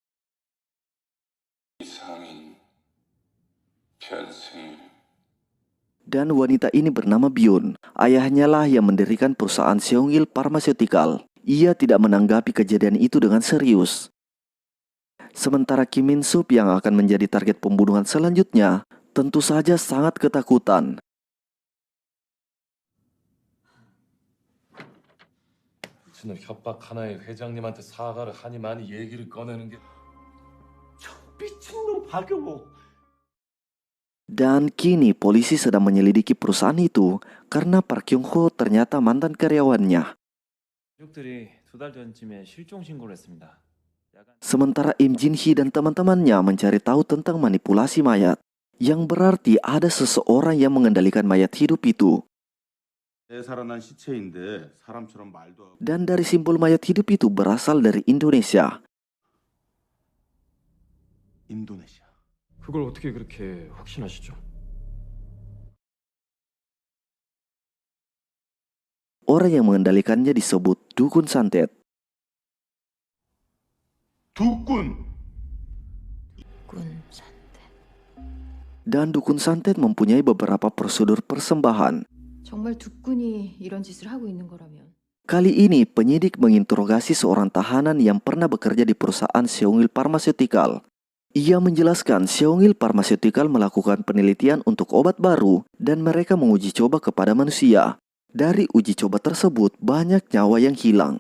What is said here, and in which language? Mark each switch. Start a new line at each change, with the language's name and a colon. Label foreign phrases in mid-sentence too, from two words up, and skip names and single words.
Indonesian: Dan wanita ini bernama Byun. Ayahnya lah yang mendirikan perusahaan Seongil Pharmaceutical. Ia tidak menanggapi kejadian itu dengan serius. Sementara Kim Min Sup yang akan menjadi target pembunuhan selanjutnya tentu saja sangat ketakutan.
Korean: 저는 협박 하나에 회장님한테 사과를 하니 많이 얘기를 꺼내는 게 미친놈 박용호.
Indonesian: Dan kini polisi sedang menyelidiki perusahaan itu karena Park Kyung Ho ternyata mantan karyawannya.
Korean: 가족들이 2달 전쯤에 실종 신고를 했습니다.
Indonesian: Sementara Im Jin Hee dan teman-temannya mencari tahu tentang manipulasi mayat, yang berarti ada seseorang yang mengendalikan mayat hidup itu. Dan dari simbol mayat hidup itu berasal dari Indonesia.
Korean: 그걸 어떻게 그렇게 확신하시죠?
Indonesian: Orang yang mengendalikannya disebut Dukun Santet.
Korean: 두꾼.
Indonesian: Dan Dukun Santet mempunyai beberapa prosedur persembahan.
Korean: 정말 두꾼이 이런 짓을 하고 있는 거라면
Indonesian: Kali ini penyidik menginterogasi seorang tahanan yang pernah bekerja di perusahaan Seongil Pharmaceutical. Ia menjelaskan Seongil Pharmaceutical melakukan penelitian untuk obat baru dan mereka menguji coba kepada manusia. Dari uji coba tersebut banyak nyawa yang hilang.